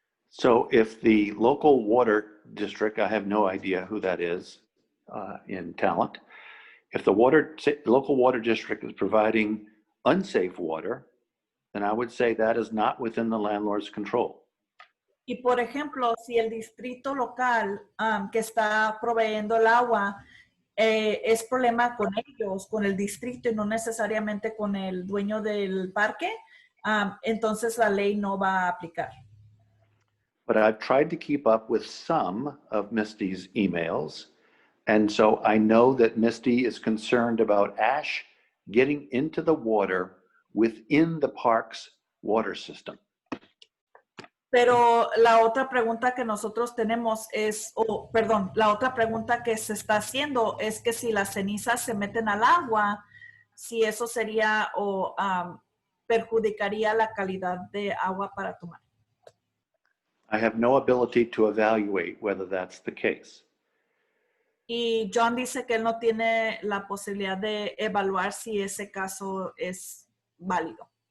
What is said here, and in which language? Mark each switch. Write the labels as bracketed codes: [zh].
[en] So if the local water district, I have no idea who that is in Talent, if the local water district is providing unsafe water, then I would say that is not within the landlord's control. [es] Y por ejemplo, si el distrito local que está proveyendo el agua es problema con ellos, con el distrito y no necesariamente con el dueño del parque, entonces la ley no va a aplicar. [en] But I've tried to keep up with some of Misty's emails. And so I know that Misty is concerned about ash getting into the water within the park's water system. [es] Pero la otra pregunta que nosotros tenemos es, la otra pregunta que se está haciendo es que si las cenizas se meten al agua, si eso sería o perjudicaría la calidad de agua para tomar. [en] I have no ability to evaluate whether that's the case. [es] Y John dice que él no tiene la posibilidad de evaluar si ese caso es válido.